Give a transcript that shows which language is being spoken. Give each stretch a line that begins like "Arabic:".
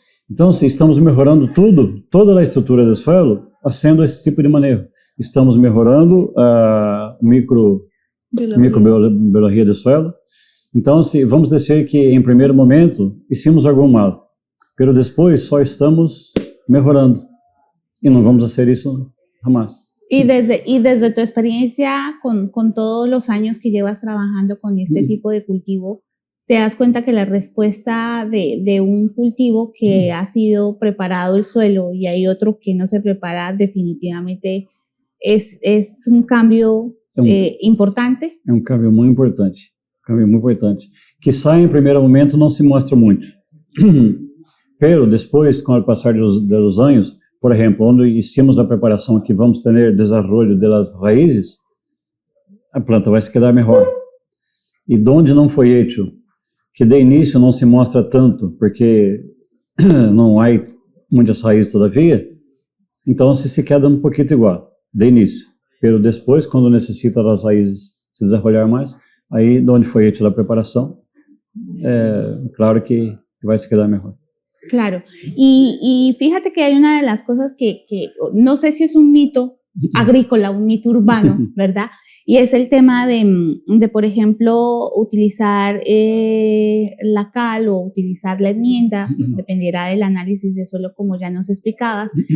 Portuguese: Então, se estamos melhorando toda a estrutura do suelo, fazendo esse tipo de manejo. Estamos melhorando a microbiologia do suelo. Então, vamos dizer que em primeiro momento hicimos algum mal, mas depois só estamos melhorando e não vamos fazer isso jamais.
Spanish: Y desde tu experiencia con todos los años que llevas trabajando con este tipo de cultivo, ¿te das cuenta que la respuesta de un cultivo que ha sido preparado el suelo y hay otro que no se prepara definitivamente es un cambio importante?
Portuguese: É um cambio muito importante. Que sai em primeiro momento não se mostra muito. Pero depois, com o passar dos anos, por exemplo, onde hicimos a preparação que vamos ter desenvolvimento das raízes, a planta vai se quedar melhor. E onde não foi feito, que de início não se mostra tanto, porque não há muitas raízes todavia, então
Spanish: se queda
Portuguese: um pouquinho igual, de início. Pero depois, quando necessita das raízes se desenvolver mais, aí onde foi feita a preparação, claro que vai se quedar melhor.
Spanish: Claro, y fíjate que hay una de las cosas que no sé si es un mito agrícola, un mito urbano, ¿verdad? Y es el tema de por ejemplo, utilizar la cal o utilizar la enmienda, dependerá del análisis de suelo como ya nos explicabas,